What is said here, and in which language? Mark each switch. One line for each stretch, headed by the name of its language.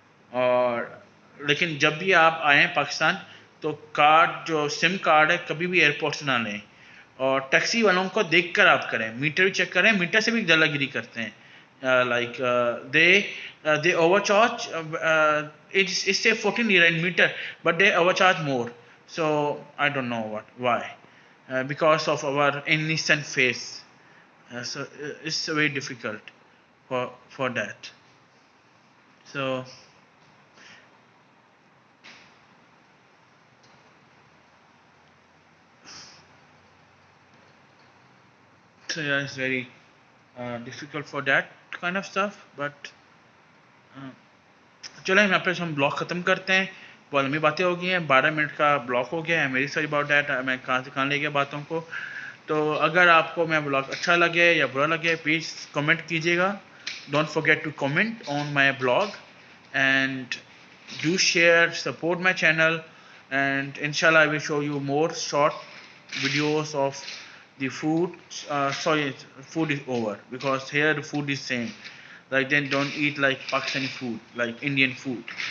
Urdu: اور لیکن جب بھی آپ آئیں پاکستان تو کارڈ جو سم کارڈ ہے کبھی بھی ایئرپورٹ سے نہ لیں, اور ٹیکسی والوں کو دیکھ کر آپ کریں, میٹر بھی چیک کریں. میٹر سے بھی دلہ گیری کرتے ہیں,
English: Like they overcharge. It's say 14 lira in meter, but they overcharge more. So I don't know why. Because of our innocent face. So it's very difficult for that. So yeah, it's very difficult for that kind of stuff.
Urdu: But چلیں یہاں پہ ہم blog ختم کرتے ہیں. بہت لمبی باتیں ہو گئی ہیں, 12 منٹ کا بلاگ ہو گیا ہے. میری
English: sorry about that,
Urdu: میں کہاں سے کہاں لے گیا باتوں کو. تو اگر آپ کو میں بلاگ اچھا لگے یا برا لگے پلیز کمنٹ کیجیے گا.
English: Don't forget to comment on my blog and do share, support my channel, and inshallah I will show you more short videos of the food. Sorry, food is over because here the food is same. Like then don't eat like Pakistani food, like Indian food.